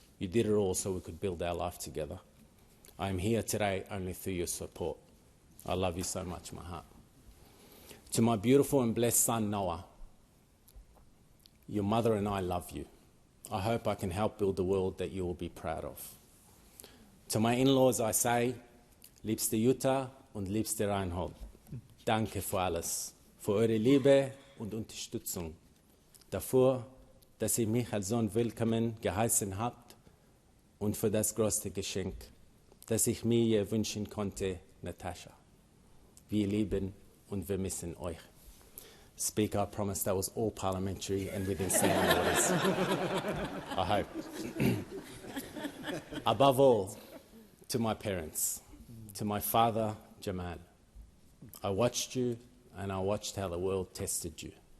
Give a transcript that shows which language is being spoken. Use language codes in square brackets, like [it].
[en] You did it all so we could build our life together. I am here today only through your support. I love you so much, my heart. To my beautiful and blessed son, Noah, your mother and I love you. I hope I can help build a world that you will be proud of. To my in-laws I say, [de] liebste Jutta und liebste Reinhold, danke für alles, für eure Liebe und Unterstützung, dafür, dass ihr mich als Sohn willkommen geheißen habt und für das größte Geschenk, das ich mir je wünschen konnte, Natascha. Wir lieben und wir missen euch. [en] Speaker, I promise that was all parliamentary and within standing orders. I hope. Above all, to my parents, to my father, Jamal, I watched you and I watched how the world tested you.